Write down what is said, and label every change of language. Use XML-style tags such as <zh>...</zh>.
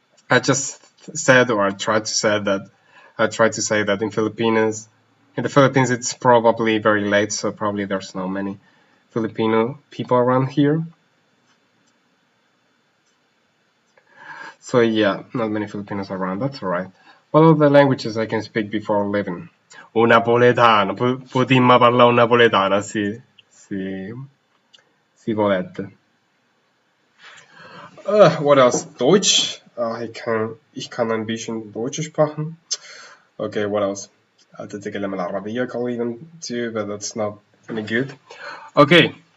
<en>I just said, or I tried to say that in the Philippines it's probably very late, so probably there's not many Filipino people around here. So yeah, not many Filipinos around, that's alright. What are the languages I can speak before leaving?</en> <it>Un napoletano, potremmo parlare un napoletano, sì, volete.</it> <en>What else? Deutsch.</en> <de>Ich kann ein bisschen Deutsch sprechen.</de> <en>Okay, what else?</en> <ar>تتكلم العربية قليلا</ar> <en>too, but that's not any good. Okay.</en>